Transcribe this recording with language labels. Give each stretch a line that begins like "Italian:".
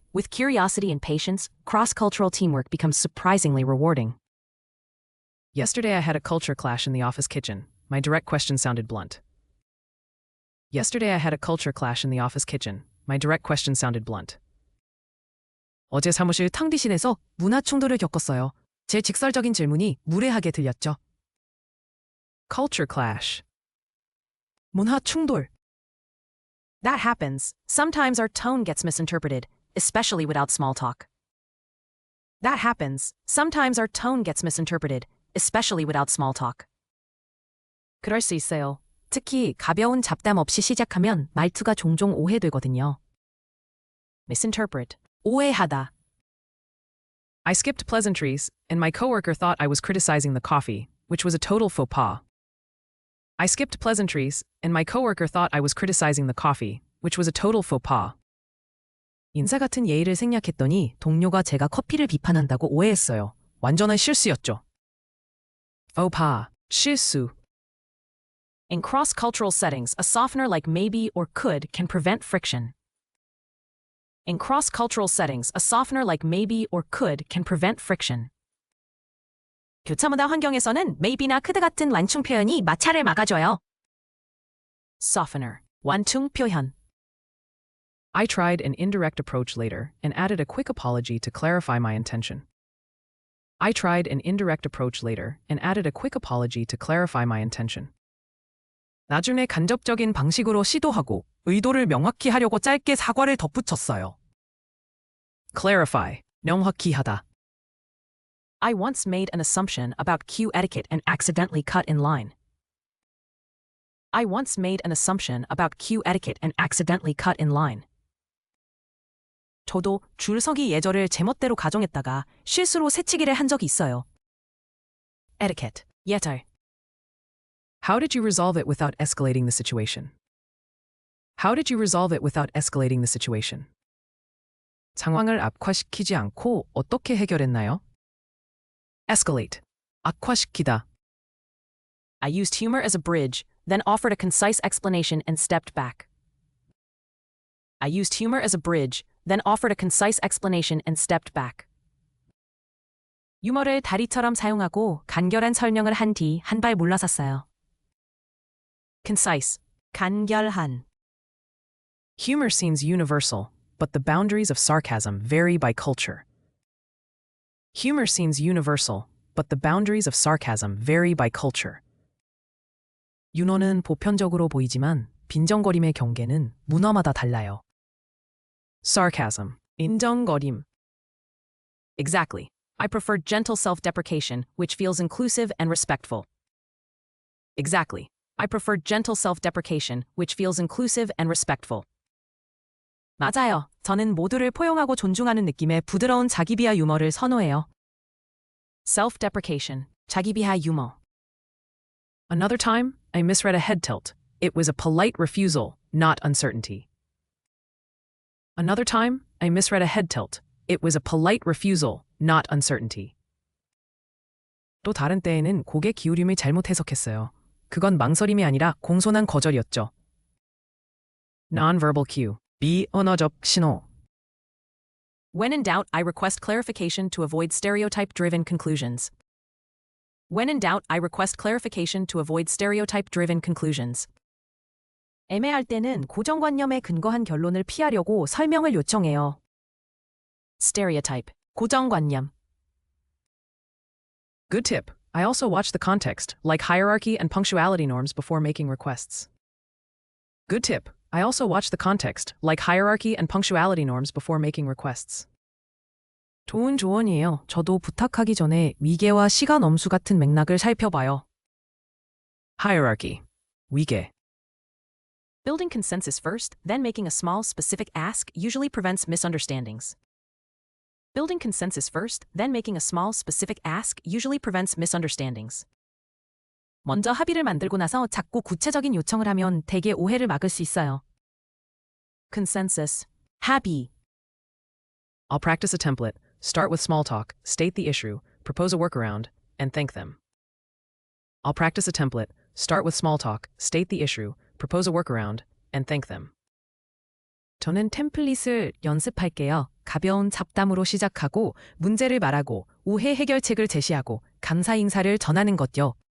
English: With curiosity and patience, cross-cultural teamwork becomes surprisingly rewarding. Yesterday I had a culture clash in the office kitchen. My direct question sounded blunt. Yesterday I had a culture clash in the office kitchen. My direct question sounded blunt.
Korean: 어제 사무실 탕비실에서 문화 충돌을 겪었어요. 제 직설적인 질문이 무례하게 들렸죠.
English: Culture clash.
Korean: 문화 충돌.
English: That happens. Sometimes our tone gets misinterpreted, especially without small talk. That happens. Sometimes our tone gets misinterpreted, especially without small talk.
Korean: 그럴 수 있어요. 특히 가벼운 잡담 없이 시작하면 말투가 종종 오해되거든요.
English: Misinterpret. 오해하다. I skipped pleasantries, and my coworker thought I was criticizing the coffee, which was a total faux pas. I skipped pleasantries, and my coworker thought I was criticizing the coffee, which was a total faux pas.
Korean: 인사 같은 예의를 생략했더니 동료가 제가 커피를 비판한다고 오해했어요. 완전한 실수였죠.
English: Faux pas. 실수. In cross-cultural settings, a softener like maybe or could can prevent friction. In cross-cultural settings, a softener like maybe or could can prevent friction.
Korean: 교차문화 환경에서는 maybe나 could 같은 완충 표현이 마찰을 막아줘요. Softener. 완충 표현.
English: I tried an indirect approach later and added a quick apology to clarify my intention. I tried an indirect approach later and added a quick apology to clarify my intention.
Korean: 나중에 간접적인 방식으로 시도하고 의도를 명확히 하려고 짧게 사과를 덧붙였어요. Clarify. 명확히 하다.
English: I once made an assumption about cue etiquette and accidentally cut in line. I once made an assumption about cue etiquette and accidentally cut in line.
Korean: 저도 줄서기 예절을 제멋대로 가정했다가 실수로 새치기를 한 적이 있어요.
English: Etiquette. 예절. How did you resolve it without escalating the situation? How did you resolve it without escalating the situation?
Korean: 상황을 악화시키지 않고 어떻게 해결했나요?
English: Escalate.
Korean: 악화시키다.
English: I used humor as a bridge, then offered a concise explanation and stepped back. I used humor as a bridge, then offered a concise explanation and stepped back.
Korean: 유머를 다리처럼 사용하고 간결한 설명을 한 뒤 한 발 물러섰어요.
English: Concise. 간결한. Humor seems universal, but the boundaries of sarcasm vary by culture. Humor seems universal, but the boundaries of sarcasm vary by culture.
Korean: 윤어는 보편적으로 보이지만 빈정거림의 경계는 문화마다 달라요.
English: Sarcasm. 인정거림. Exactly. I prefer gentle self-deprecation, which feels inclusive and respectful. Exactly. I prefer gentle self-deprecation, which feels inclusive and respectful.
Korean: 맞아요. 저는 모두를 포용하고 존중하는 느낌의 부드러운 자기 비하 유머를 선호해요. Self-deprecation, 자기 비하 유머.
English: Another time, I misread a head tilt. It was a polite refusal, not uncertainty. Another time, I misread a head tilt. It was a polite refusal, not uncertainty.
Korean: 또 다른 때에는 고개 기울임을 잘못 해석했어요. 그건 망설임이 아니라 공손한 거절이었죠.
English: Nonverbal cue, 비언어적 신호. When in doubt, I request clarification to avoid stereotype-driven conclusions. When in doubt, I request clarification to avoid stereotype-driven conclusions.
Korean: 애매할 때는 고정관념에 근거한 결론을 피하려고 설명을 요청해요.
English: Stereotype, 고정관념. Good tip. I also watch the context, like hierarchy and punctuality norms before making requests. Good tip. I also watch the context, like hierarchy and punctuality norms before making requests.
Korean: 좋은 조언이에요. 저도 부탁하기 전에 위계와 시간 엄수 같은 맥락을 살펴봐요.
English: Hierarchy. 위계. Building consensus first, then making a small, specific ask usually prevents misunderstandings. Building consensus first, then making a small, specific ask usually prevents misunderstandings.
Korean: 먼저 합의를 만들고 나서 작고 구체적인 요청을 하면 대개 오해를 막을 수 있어요.
English: Consensus, 합의. I'll practice a template, start with small talk, state the issue, propose a workaround, and thank them. I'll practice a template, start with small talk, state the issue, propose a workaround, and thank them.
Korean: 저는 템플릿을 연습할게요. 가벼운 잡담으로 시작하고 문제를 말하고 오해 해결책을 제시하고 감사 인사를 전하는 것요.